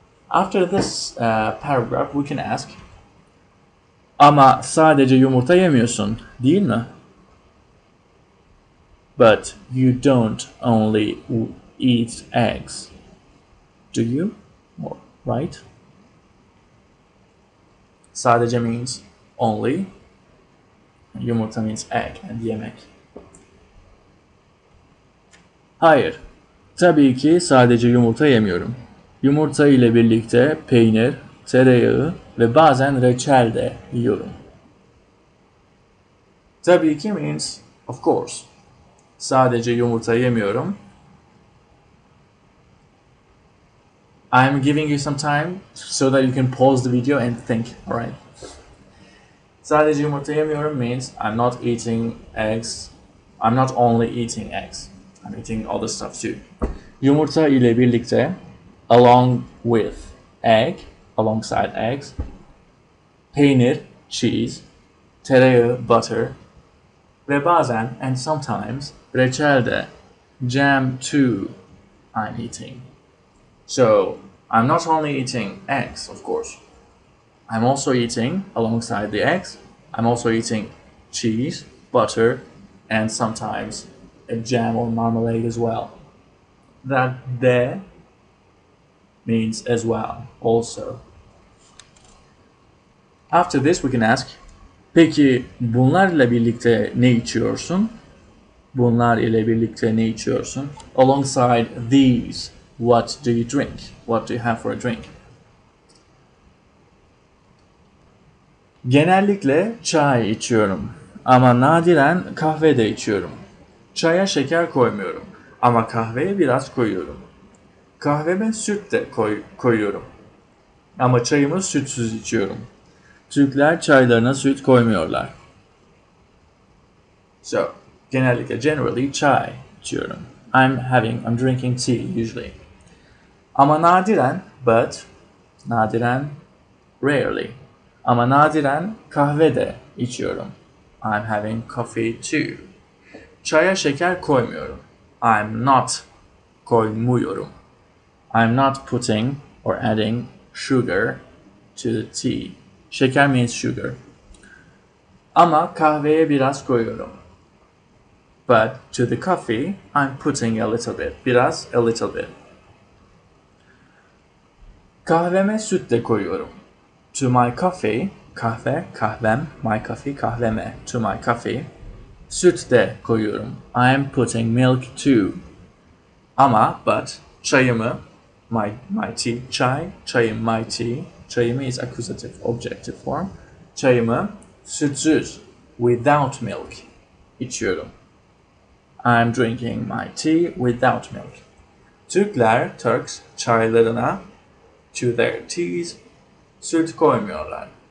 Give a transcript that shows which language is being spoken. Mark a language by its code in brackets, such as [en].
[en] After this paragraph, we can ask, [tr] ama sadece yumurta yemiyorsun, değil mi? [en] But you don't only eat eggs, do you? Right? Sadece means only. Yumurta means egg and yemek. [tr] Hayır. Tabii ki sadece yumurta yemiyorum. Yumurta ile birlikte peynir, tereyağı ve bazen reçel de yiyorum. [en] Tabii ki means of course. [tr] Sadece yumurta yemiyorum. [en] I'm giving you some time so that you can pause the video and think, alright? [tr] Sadece yumurta yemiyorum [en] means I'm not eating eggs. I'm not only eating eggs. I'm eating other stuff too. [tr] Yumurta ile birlikte, [en] along with egg, alongside eggs, peynir, cheese, tereyağı, butter, [tr] ve bazen, [en] and sometimes, [tr] reçel de, [en] jam too, I'm eating. So, I'm not only eating eggs, of course. I'm also eating, alongside the eggs, I'm also eating cheese, butter, and sometimes a jam or marmalade as well. That de means as well, also. After this, we can ask, [tr] peki bunlarla birlikte ne içiyorsun? Bunlar ile birlikte ne içiyorsun? [en] Alongside these, what do you drink? What do you have for a drink? [tr] Genellikle çay içiyorum ama nadiren kahve de içiyorum. Çaya şeker koymuyorum ama kahveye biraz koyuyorum. Kahveme süt de koyuyorum ama çayımı sütsüz içiyorum. Türkler çaylarına süt koymuyorlar. [en] So, genellikle, generally, [tr] çay içiyorum. [en] I'm drinking tea usually. [tr] Ama nadiren, but, nadiren, rarely. Ama nadiren kahve de içiyorum. [en] I'm having coffee too. [tr] Çaya şeker koymuyorum. [en] I'm not koymuyorum. I'm not putting or adding sugar to the tea. Şeker means sugar. [tr] Ama kahveye biraz koyuyorum. [en] But to the coffee, I'm putting a little bit. Biraz, a little bit. [tr] Kahveme süt de koyuyorum. [en] To my coffee, [tr] kahve, kahvem, [en] my coffee, [tr] kahveme. [en] To my coffee, [tr] süt de koyuyorum. [en] I'm putting milk too. Ama, but, çayımı, my tea, çay, çayım, my tea. Çayımı is accusative, objective form. [tr] Çayımı sütsüz, [en] without milk, [tr] içiyorum. [en] I'm drinking my tea without milk. [tr] Türkler, Turks, çaylarına, [en] to their teas, [tr] süt koymuyorlar.